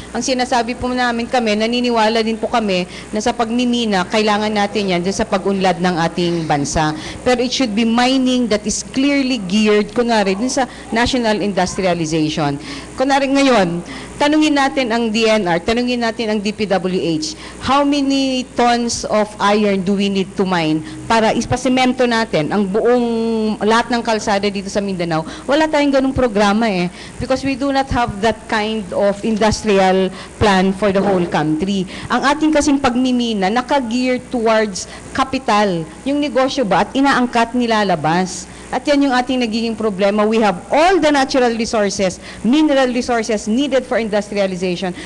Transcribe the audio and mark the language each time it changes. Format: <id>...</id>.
<tl>Ang sinasabi po namin kami, naniniwala din po kami na sa pagmimina, kailangan natin yan dun sa pag-unlad ng ating bansa.</tl> <en>Pero it should be mining that is clearly geared,</en> <tl>kunwari, dun sa</tl> <en>national industrialization.</en> <tl>Kunwari ngayon, tanungin natin ang DNR, tanungin natin ang DPWH,</tl> <en>how many tons of iron do we need to mine</en> <tl>para ispasemento natin ang buong lahat ng kalsada dito sa Mindanao? Wala tayong ganung programa</tl> <en>because we do not have that kind of industrial plan for the whole country.</en> <tl>Ang ating kasing pagmimina, naka-gear</tl> <en>towards capital,</en> <tl>yung negosyo ba at inaangkat nilalabas. At yan yung ating nagiging problema.</tl> <en>We have all the natural resources, mineral resources needed for industrialization.</en>